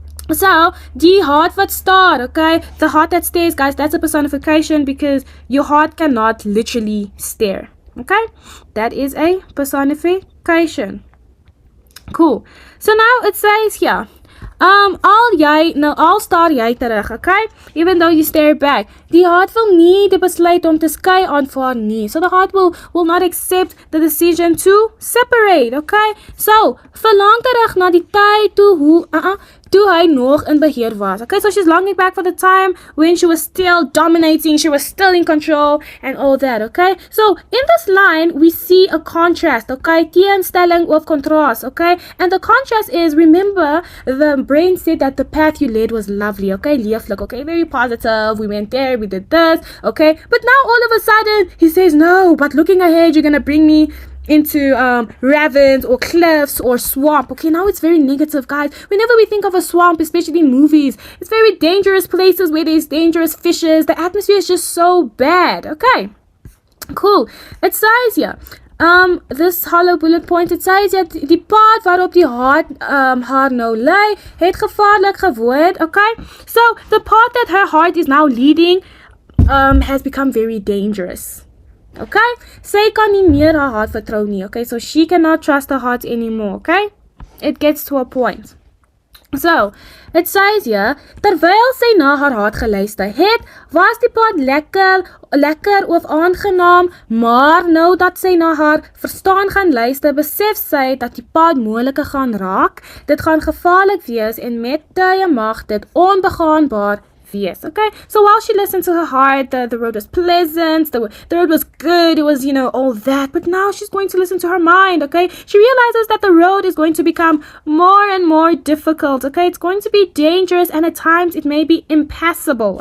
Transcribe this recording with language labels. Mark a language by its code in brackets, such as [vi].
[en] So, [af] die hart wat staar, [en] okay? The heart that stares, guys, that's a personification because your heart cannot literally stare, okay? That is a personification. Cool. So now it says here, [af] al staar jy terug, [en] okay? Even though you stare back. [af] Die hart wil nie die besluit om te skei aanvaar nie. [en] So the heart will not accept the decision to separate, okay? [af] So, verlang terug na die tyd toe hy nog in beheer was. [en] Okay, so she's longing back for the time when she was still dominating, she was still in control and all that, okay? So, in this line, we see a contrast, okay? Teenstelling of contrast, okay? And the contrast is, remember, the brain said that the path you led was lovely, okay? Leeflik, okay? Very positive. We went there, we did this, okay? But now all of a sudden, he says, no, but looking ahead, you're gonna bring me into ravines or cliffs or swamp. Okay, now it's very negative, guys. Whenever we think of a swamp, especially in movies, it's very dangerous places where there's dangerous fishes. The atmosphere is just so bad. Okay, cool. It says here, this hollow bullet point, it says that [af] die pad waarop die hart haar nou lê, het gevaarlik geword. [en] Okay, so the path that her heart is now leading has become very dangerous. [af] Okay, sy kan nie meer haar hart vertrou nie. [en] Okay, so she cannot trust her heart anymore. Okay, it gets to a point. [af] So, it says here, terwyl sy na haar hart geluister het, was die pad lekker of aangenaam, maar nou dat sy na haar verstaan gaan luister, besef sy dat die pad moeilike gaan raak, dit gaan gevaarlik wees en met tye mag dit onbegaanbaar wees. [en] Okay, so while she listened to her heart, the road was pleasant, the road was good, it was, all that, but now she's going to listen to her mind. Okay, she realizes that the road is going to become more and more difficult. Okay, it's going to be dangerous and at times it may be impassable.